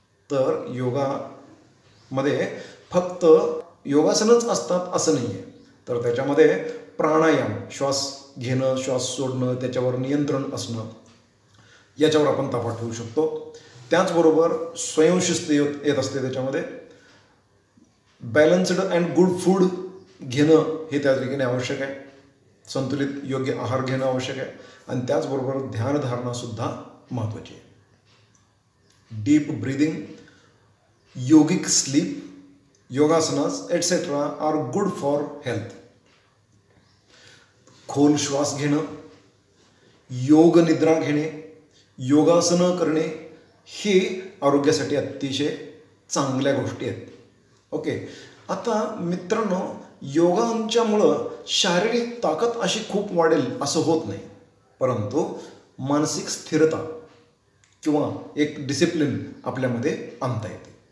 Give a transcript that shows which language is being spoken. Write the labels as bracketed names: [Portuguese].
[Marathi] तर योगामध्ये फक्त योगासनच असतात असं नाही आहे, तर त्याच्यामध्ये प्राणायाम, श्वास घेणं, श्वास सोडणं, त्याच्यावर नियंत्रण असणं, याच्यावर आपण ताबा ठेवू शकतो. त्याचबरोबर स्वयंशिस्त येत असते त्याच्यामध्ये. [English] balanced and good food [Marathi] घेणं हे त्या ठिकाणी आवश्यक आहे. संतुलित योग्य आहार घेणं आवश्यक आहे. आणि त्याचबरोबर ध्यानधारणासुद्धा महत्त्वाची आहे. [English] Deep breathing, yogic sleep, yogasanas etcetera are good for health. [Marathi] खोल श्वास घेणं, योग निद्रा घेणे, योगासनं करणे हे आरोग्यासाठी अतिशय चांगल्या गोष्टी आहेत. ओके. आता मित्रांनो, योगांच्यामुळं शारीरिक ताकद अशी खूप वाढेल असं होत नाही, परंतु मानसिक स्थिरता किंवा एक डिसिप्लिन आपल्यामध्ये आणता येते.